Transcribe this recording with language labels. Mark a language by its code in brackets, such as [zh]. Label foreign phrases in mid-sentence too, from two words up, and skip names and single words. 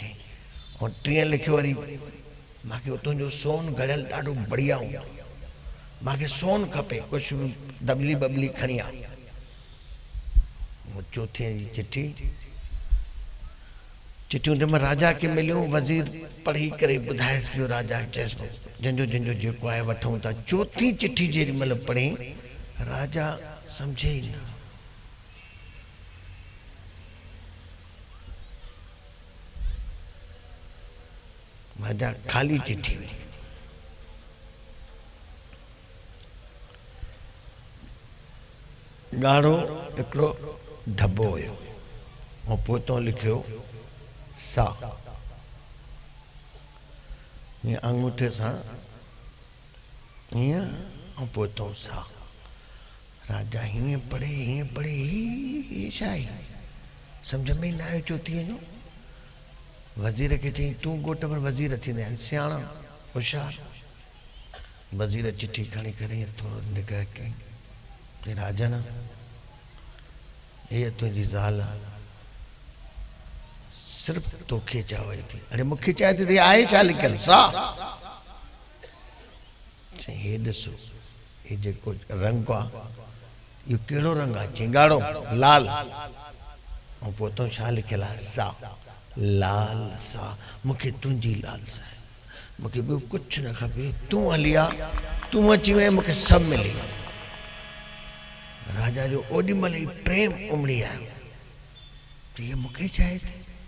[sd] ऐं 3 लिखियो वरी, मूंखे तुंहिंजो सोन घड़ियल ॾाढो बढ़िया हूंदो, मूंखे सोन खपे, कुझु बि दबली बबली खणी आ। 4थी जी चिठी, चिठियूं जंहिं महिल राजा खे मिलियूं, वज़ीर पढ़ी करे ॿुधाएसि पियो राजा खे, चएसि पियो जंहिंजो जेको आहे वठूं था। 4थी चिठी जेॾी महिल पढ़ी, राजा समझे ही न। राजा खाली चिठी हुई। ॻाढ़ो हिकिड़ो ढबो हुयो, ऐं पोइ लिखियो सा, हीअं अंगूठे सां हीअं, ऐं पोइ सा। राजा हीअं पढ़े ही छा आहे, सम्झ में न आयो 4थीअ जो। वज़ीर खे चई, तूं ॻोठ में वज़ीर थींदा आहिनि, सियाणा होशियारु, वज़ीर चिठी खणी करे थोरो निगाह कई कि राजन ये तुझी ज़ाल सिर्फ तोखे चाहे थी। अरे मूंखे चाहे थी आहे छा लिखियल सा हे ॾिसो हे जेको रंग आहे इहो कहिड़ो रंग आहे चिंगाड़ो लाल ऐं पोइ तो छा लिखियल आहे सा लाल सा मूंखे तुंहिंजी लाल सा मूंखे ॿियो कुझु न खपे तूं हली आ तूं अची वई मूंखे सभु मिली राजा जो ओॾी महिल ई प्रेम उमड़ी आयो त इहे मूंखे चाहे थी